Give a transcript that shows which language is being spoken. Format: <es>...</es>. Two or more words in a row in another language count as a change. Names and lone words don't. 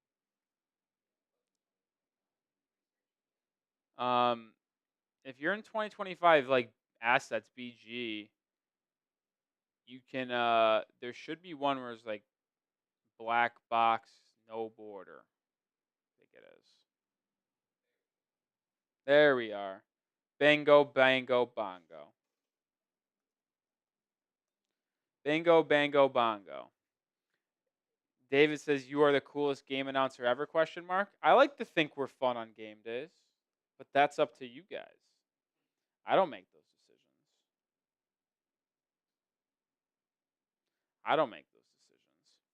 <en>If you're in 2025 like assets BG, you can there should be one where it's like black box, no border. I think it is. There we are. Bango, bango, bongo. Bingo, bango, bongo. David says, you are the coolest game announcer ever, question mark. I like to think we're fun on game days, but that's up to you guys. I don't make those decisions. I don't make those decisions.</en>